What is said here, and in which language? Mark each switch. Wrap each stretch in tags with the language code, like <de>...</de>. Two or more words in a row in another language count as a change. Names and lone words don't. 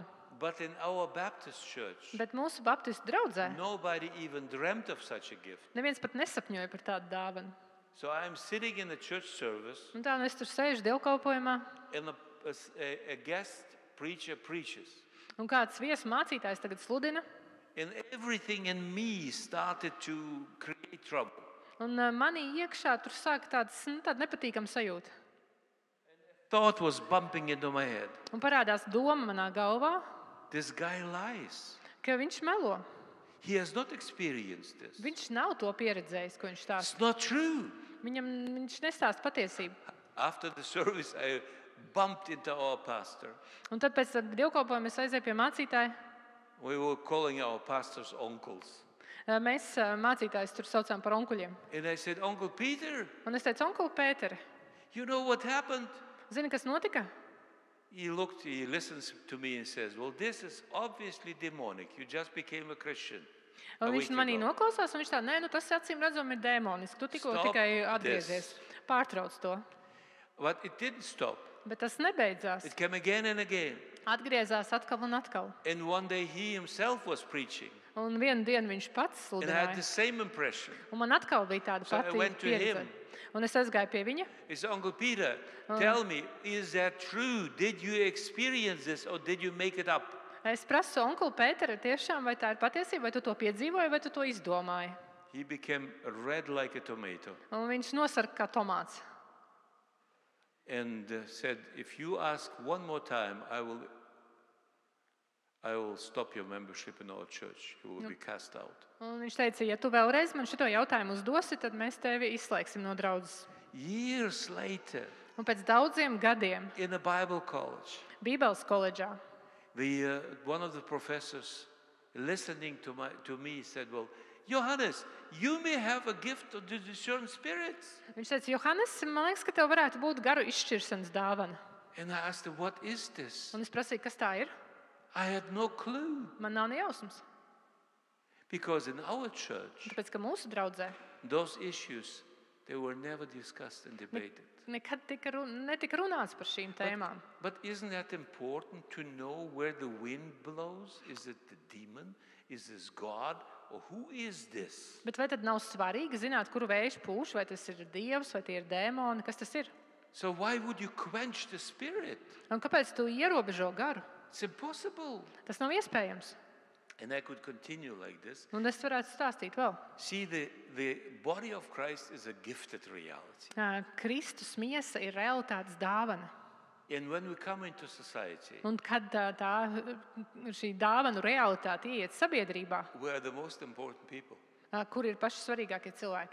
<en>But in our Baptist church,</en> <lv>Bet mūsu baptistu draudzē</lv> <en>nobody even dreamt of such a gift.</en> <lv>neviens pat nesapņoja par tādu dāvanu.</lv> <en>So I'm sitting in the church service,</en> <lv>Un tā nu es tur sēžu dievkalpojumā,</lv> <en>and a guest preacher preaches.</en> <lv>un kāds viesu mācītājs tagad sludina,</lv> <en>And everything in me started to create trouble.</en> <lv>un manī iekšā tur sāk tāda nepatīkama sajūta.</lv> <en>Thought was bumping into my head.</en> <lv>Un parādās doma manā galvā,</lv> <en>This guy lies.</en> <lv>ka viņš melo.</lv> <en>He has not experienced this.</en> <lv>Viņš nav to pieredzējis, ko viņš stāsta.</lv> <en>It's not true.</en> <lv>Viņš nestāsta patiesību.</lv> <en>After the service, I bumped into our pastor.</en> <lv>Un tad pēc dievkalpojuma es aizēju pie mācītāja.</lv> <en>We were calling our pastors uncles.</en> <lv>Mēs mācītājus tur saucām par onkuļiem.</lv> <en>And I said, Uncle Peter,</en> <lv>Un es teicu, onkuli Pēteri,</lv> <en>you know what happened?</en> <lv>zini, kas notika?</lv> <en>He listens to me and says, well, this is obviously demonic. You just became a Christian.</en> <lv>Un</lv> <en>A</en> <lv>viņš</lv> <en>week</en> <lv>manī</lv> <en>ago.</en> <lv>noklausās, un viņš tā, nē, nu tas acīm redzam ir dēmoniski. Tu tikko</lv> <en>Stop</en> <lv>tikai atgriezies. Pārtrauc to.</lv> <en>But it didn't stop.</en> <lv>Bet tas nebeidzās.</lv> <en>It came again and again.</en> <lv>Atgriezās atkal un atkal.</lv> <en>And one day he himself was preaching.</en> <lv>Un vienu dienu viņš pats</lv> <en>And I had the</en> <lv>sludināja.</lv> <en>same impression.</en> <lv>Un man atkal bija tāda</lv> <en>So I</en> <lv>pati</lv> <en>went to</en> <lv>pieredze.</lv> <en>him.</en> <lv>Un es aizgāju pie viņa.</lv> <en>He said, Uncle Peter, tell me, is that true? Did you experience this or did you make it up?</en> <lv>Es prasu onkuli Pēteri, tiešām vai tā ir patiesība, vai tu to piedzīvoji, vai tu to izdomāji?</lv> <en>He became red like a tomato</en> <lv>Un viņš nosarka kā tomāts.</lv> <en>and said, if you ask one more time, I will stop your membership in our church. You will be cast out.</en> <lv>Un viņš teica, ja tu vēlreiz man šito jautājumu uzdosi, tad mēs tevi izslēgsim no draudzes.</lv> <en>Years later,</en> <lv>Un pēc daudziem gadiem</lv> <en>in a Bible college,</en> <lv>Bībeles koledžā</lv> <en>one of the professors listening to me said, well, Johannes, you may have a gift of the discerned spirits.</en> <lv>viņš teica, Johannes, man liekas, ka tev varētu būt garu izšķiršanas dāvana.</lv> <en>And I asked him, what is this?</en> <lv>Un es prasīju, kas tā ir?</lv> <en>I had no clue.</en> <lv>Man nav ne jausmas.</lv> <en>Because in our church,</en> <lv>Tāpēc, ka mūsu draudzē</lv> <en>those issues, they were never discussed and debated.</en> <lv>nekad netika runāts par šīm tēmām.</lv> <en>But isn't that important to know where the wind blows? Is it the demon? Is this God? Or who is this?</en> <lv>Bet vai tad nav svarīgi zināt, kuru vējš pūš, vai tas ir dievs, vai tie ir dēmoni, kas tas ir?</lv> <en>So why would you quench the spirit?</en> <lv>Un kāpēc tu ierobežo garu?</lv> <en>It's impossible.</en> <lv>Tas nav iespējams.</lv> <en>And I could continue like this.</en> <lv>Un es varētu stāstīt vēl.</lv> <en>See, the body of Christ is a gifted reality.</en> <lv>Kristus miesa ir realitātes dāvana.</lv> <en>And when we come into society,</en> <lv>Un kad šī dāvanu realitāte ieiet sabiedrībā,</lv> <en>we are the most important people.</en> <lv>kur ir paši svarīgākie cilvēki.</lv>